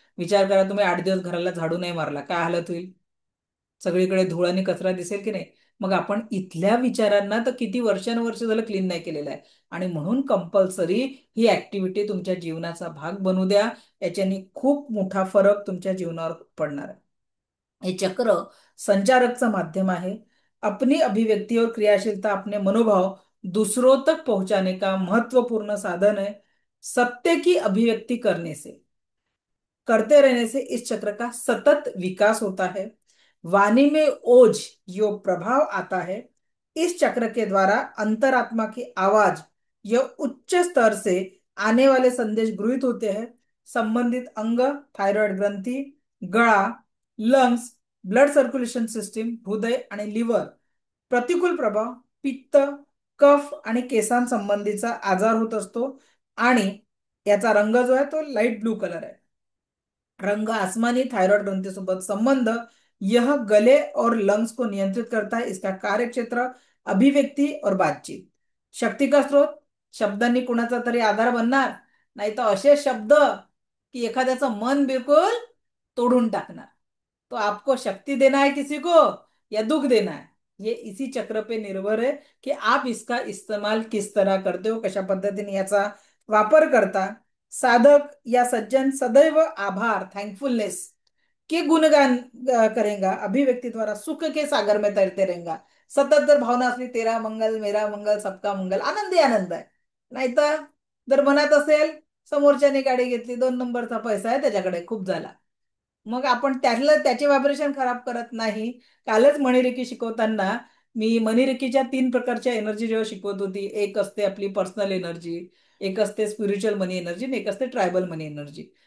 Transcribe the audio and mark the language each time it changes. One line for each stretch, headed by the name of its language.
Marathi: विचार करा, तुम्ही 8 दिवस घराला झाडू नाही मारला, काय हालत होईल? सगळीकडे धूळ आणि कचरा दिसेल की नाही? मग आपण इथल्या विचारांना तर किती वर्षानुवर्ष झालं क्लीन नाही केलेलं आहे. आणि म्हणून कंपल्सरी ही ऍक्टिव्हिटी तुमच्या जीवनाचा भाग बनू द्या. याच्याने खूप मोठा फरक तुमच्या जीवनावर पडणार आहे. हे चक्र संचारकचं माध्यम आहे.
Hindi: अपनी अभिव्यक्ति और क्रियाशीलता, अपने मनोभाव दूसरों तक पहुंचाने का महत्वपूर्ण साधन है. सत्य की अभिव्यक्ति करते रहने से इस चक्र का सतत विकास होता है. वाणी में ओज यो प्रभाव आता है. इस चक्र के द्वारा अंतरात्मा की आवाज यह उच्च स्तर से आने वाले संदेश गृहित होते हैं.
Marathi: संबंधित अंग, थायरॉइड ग्रंथी, गळा, लंग्स, ब्लड सर्क्युलेशन सिस्टीम, हृदय आणि लिव्हर, प्रतिकूल प्रभाव, पित्त, कफ आणि केसांसंबंधीचा आजार होत असतो. आणि याचा रंग जो आहे तो लाईट ब्लू कलर आहे.
Hindi: रंग आसमानी, थायराइड ग्रंथि
Marathi: सोबत संबंध.
Hindi: यह गले और लंग्स को नियंत्रित करता है. इसका कार्य क्षेत्र अभिव्यक्ती और बातचीत. शक्ती का स्रोत,
Marathi: शब्दांनी कुणाचा तरी आधार बनणार, नाही तर असे शब्द की एखाद्याचं मन बिलकुल तोडून टाकणार.
Hindi: तो आपको शक्ति देना है किसी को या दुख देना है, ये इसी चक्र पे निर्भर है की आप इसका इस्तेमाल किस तरह करते हो,
Marathi: कशा पद्धतीने याचा वापर करता.
Hindi: साधक या सज्जन सदैव आभार, थैंकफुलनेस के गुणगान करेगा, अभिव्यक्ति द्वारा सुख के सागर में तैरते रहेगा.
Marathi: सतत जर भावना असली
Hindi: तेरा मंगल मेरा मंगल सबका मंगल,
Marathi: आनंदी आनंद आहे. नाहीतर जर मनात असेल समोरच्याने गाडी घेतली, 2 नंबरचा पैसा आहे त्याच्याकडे, खूप झाला, मग आपण त्याचे व्हायब्रेशन खराब करत नाही. कालच मणिरेकी शिकवताना मी मणिरेकीच्या 3 प्रकारच्या एनर्जी जेव्हा शिकवत होती, एक असते आपली पर्सनल एनर्जी, एक असते स्पिरिच्युअल मनी एनर्जी आणि एक असते ट्रायबल मनी एनर्जी.